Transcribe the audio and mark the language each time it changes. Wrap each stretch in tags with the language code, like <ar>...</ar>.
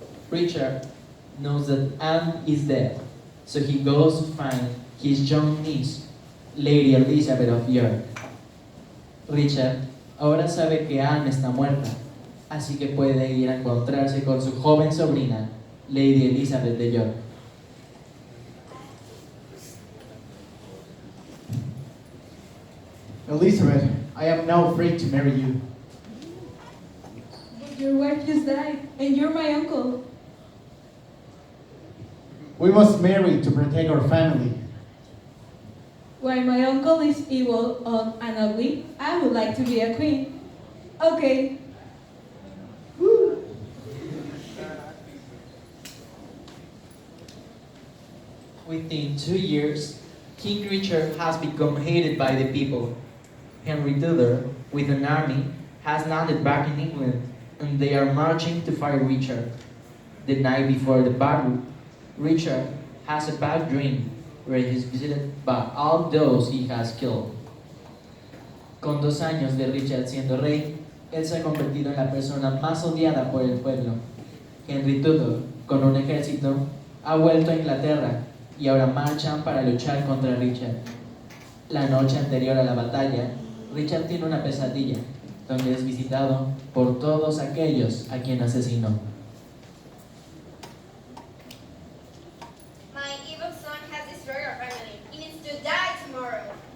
<en>Richard knows that Anne is dead, so he goes to find his young niece, Lady Elizabeth of York.</en> <es>Richard ahora sabe que Anne está muerta, así que puede ir a encontrarse con su joven sobrina, Lady Elizabeth de York.</es> <en>Elizabeth, I am now free to marry you. But your wife just died, and you're my uncle. We must marry to protect our family. Why my uncle is evil and ugly, I would like to be a queen. Okay. Within 2 years, King Richard has become hated by the people. Henry Tudor, with an army, has landed back in England, and they are marching to fight Richard. The night before the battle, Richard has a bad dream where he is visited by all those he has killed.</en> <es>Con 2 años de Richard siendo rey, él se ha convertido en la persona más odiada por el pueblo. Henry Tudor, con un ejército, ha vuelto a Inglaterra y ahora marchan para luchar contra Richard. La noche anterior a la batalla, Richard tiene una pesadilla, donde es visitado por todos aquellos a quien asesinó.</es> <en>My evil son has destroyed our family. He needs to die tomorrow.</en>